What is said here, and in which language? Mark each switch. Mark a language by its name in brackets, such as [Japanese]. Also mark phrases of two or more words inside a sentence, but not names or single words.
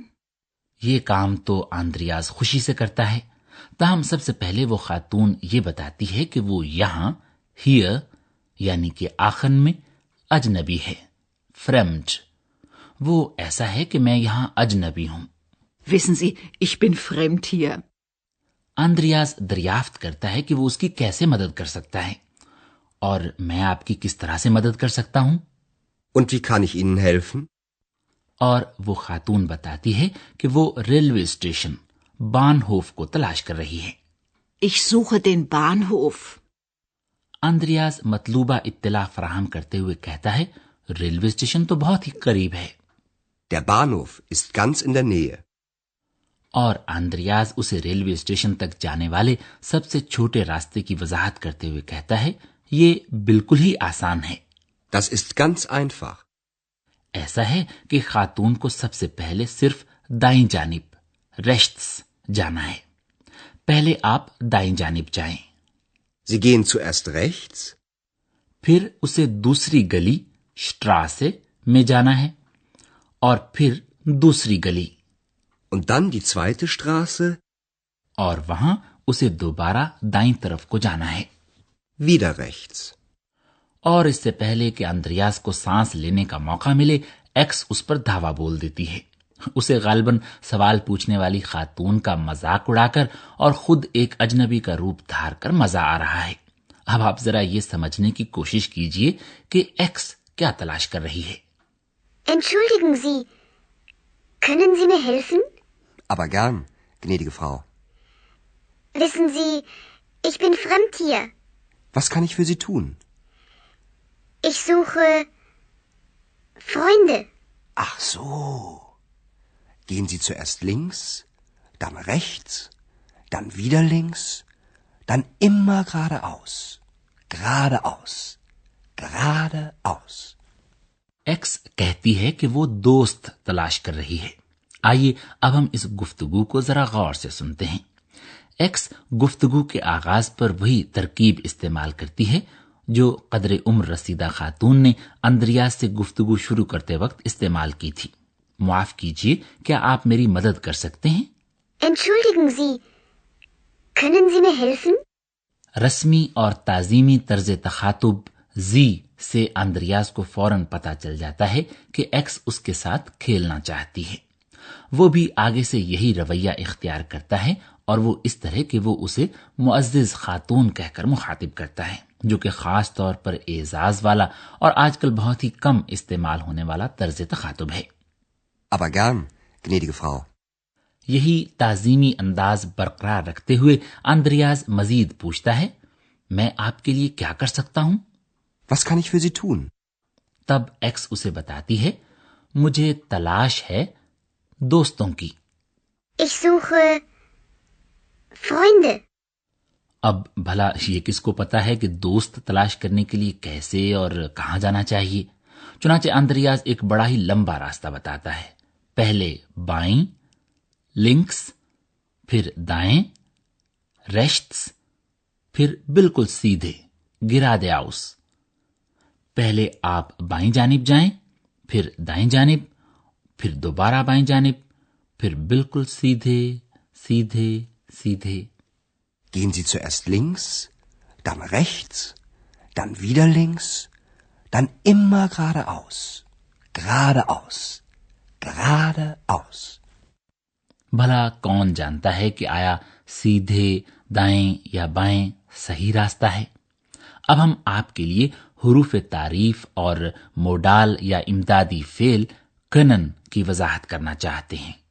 [Urdu] یہ کام تو اندریاس خوشی سے کرتا ہے. تاہم سب سے پہلے وہ خاتون یہ بتاتی ہے کہ وہ یہاں ہیر یعنی کہ آخر میں اجنبی ہے. فرمڈ، وہ ایسا ہے کہ میں یہاں اجنبی ہوں. [German] Wissen Sie, ich bin fremd hier. [Urdu] اندریاس دریافت کرتا ہے کہ وہ اس کی کیسے مدد کر سکتا ہے. اور میں آپ کی کس طرح سے مدد کر سکتا ہوں؟ [German] Und wie kann ich Ihnen helfen? [Urdu] اور وہ خاتون بتاتی ہے کہ وہ ریلوے اسٹیشن بانہوف کو تلاش کر رہی ہے. [German] Ich suche den Bahnhof. [Urdu] آندریاس مطلوبہ اطلاع فراہم کرتے ہوئے کہتا ہے، ریلوے اسٹیشن تو بہت ہی قریب ہے है। [German] Der Bahnhof ist ganz in der Nähe. [Urdu] اور آندریاس اسے ریلوے اسٹیشن تک جانے والے سب سے چھوٹے راستے کی وضاحت کرتے ہوئے کہتا ہے، یہ بالکل ہی آسان ہے है। [German] Das ist ganz einfach. [Urdu] ایسا ہے کہ خاتون کو سب سے پہلے صرف دائیں جانب ریشٹس جانا ہے. پہلے آپ دائیں جانب جائیں. [German] Sie gehen zuerst rechts, [Urdu] پھر اسے دوسری گلی شٹراسے میں جانا ہے اور پھر دوسری گلی [German] und dann die zweite Straße, [Urdu] اور وہاں اسے دوبارہ دائیں طرف کو جانا ہے. [German] wieder rechts. [Urdu] اور اس سے پہلے کہ آندریاس کو سانس لینے کا موقع ملے، ایکس اس پر دھاوا بول دیتی ہے. اسے غالباً سوال پوچھنے والی خاتون کا مذاق اڑا کر اور خود ایک اجنبی کا روپ دھار کر مزا آ رہا ہے. اب آپ ذرا یہ سمجھنے کی کوشش کیجیے کہ ایکس کیا تلاش کر رہی ہے. [German] Entschuldigen Sie, können Sie mir helfen? Aber gern, gnädige Frau. Wissen Sie, ich bin fremd hier. Was kann ich für Sie tun? Ich suche Freunde. Ach so. Gehen Sie zuerst links, dann rechts, dann wieder links, dann immer geradeaus. Geradeaus. Geradeaus. [Urdu] ایکس کہتی ہے کہ وہ دوست تلاش کر رہی ہے. آئیے اب ہم اس گفتگو کو ذرا غور سے سنتے ہیں. ایکس گفتگو کے آغاز پر وہی ترکیب استعمال کرتی ہے جو قدرے عمر رسیدہ خاتون نے آندریاس سے گفتگو شروع کرتے وقت استعمال کی تھی. معاف کیجیے، کیا آپ میری مدد کر سکتے ہیں? [German] Entschuldigen Sie, können Sie mir helfen? [Urdu] رسمی اور تعظیمی طرز تخاطب زی سے آندریاس کو فوراً پتا چل جاتا ہے کہ ایکس اس کے ساتھ کھیلنا چاہتی ہے. وہ بھی آگے سے یہی رویہ اختیار کرتا ہے اور وہ اس طرح کہ وہ اسے معزز خاتون کہہ کر مخاطب کرتا ہے، جو کہ خاص طور پر اعزاز والا اور آج کل بہت ہی کم استعمال ہونے والا طرز تخاطب ہے. [German] Aber gern, gnädige Frau. [Urdu] یہی تعظیمی انداز برقرار رکھتے ہوئے آندریاس مزید پوچھتا ہے، میں آپ کے لیے کیا کر سکتا ہوں? [German] Was kann ich für Sie tun? [Urdu] تب ایکس اسے بتاتی ہے، مجھے تلاش ہے دوستوں کی. [German] Ich suche Freunde. [Urdu] اب بھلا یہ کس کو پتا ہے کہ دوست تلاش کرنے کے لیے کیسے اور کہاں جانا چاہیے? چنانچہ آندریاس ایک بڑا ہی لمبا راستہ بتاتا ہے. پہلے بائیں، لنکس، پھر دائیں، ریشٹس، پھر بالکل سیدھے گیرادےآؤس. پہلے آپ بائیں جانب جائیں، پھر دائیں جانب، پھر دوبارہ بائیں جانب، پھر بالکل سیدھے سیدھے سیدھے. [German] Gehen Sie zuerst links, dann rechts, dann wieder links, dann immer geradeaus. Geradeaus. Geradeaus. [Urdu] بھلا کون جانتا ہے کہ آیا سیدھے دائیں یا بائیں صحیح راستہ ہے? اب ہم آپ کے لیے حروف تعریف اور موڈال یا امدادی فعل کنن کی وضاحت کرنا چاہتے ہیں.